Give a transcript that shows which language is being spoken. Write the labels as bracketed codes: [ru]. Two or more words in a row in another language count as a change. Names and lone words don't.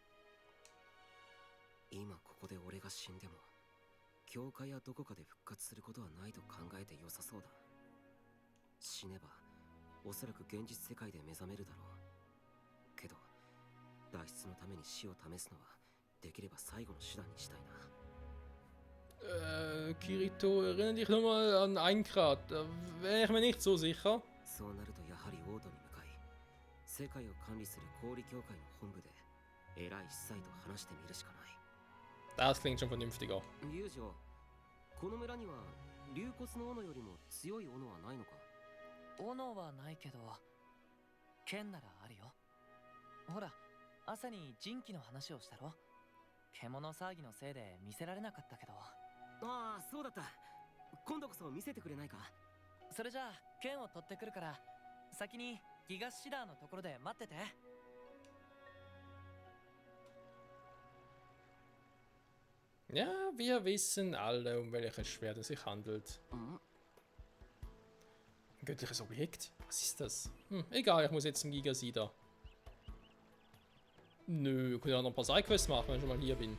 [ja] 今ここで俺が死んでも教会やどこかで復活することはないと考えて良さそうだ。死ねばおそらく現実世界で目覚めるだろうけど、脱出のために死を試すのはできれば最後の手段にしたいな。 [de] Kirito, erinnere dich nochmal an Einkrat. Da wäre ich mir nicht so sicher. [ja] そうなるとやはり王都に向かい、世界を管理する氷協会の本部で偉い司祭と話してみるしかない。 [de] Das klingt schon vernünftiger. [ja] 遊女、この村には竜骨の斧よりも強い斧はないのか。斧はないけど剣ならあるよ。ほら朝に人気の話をしたろ。獣騒ぎのせいで見せられなかったけど。ああ、そうだった。今度こそ見せてくれないか。それじゃあ剣を取ってくるから先にギガシダーのところで待ってて。 [de] Ja, wir wissen alle, um welches Schwert es sich handelt. Mhm. Ein göttliches Objekt? Was ist das? Egal, ich muss jetzt zum Gigasida. Nö, ich kann ja noch ein paar Sidequests machen, wenn ich schon mal hier bin.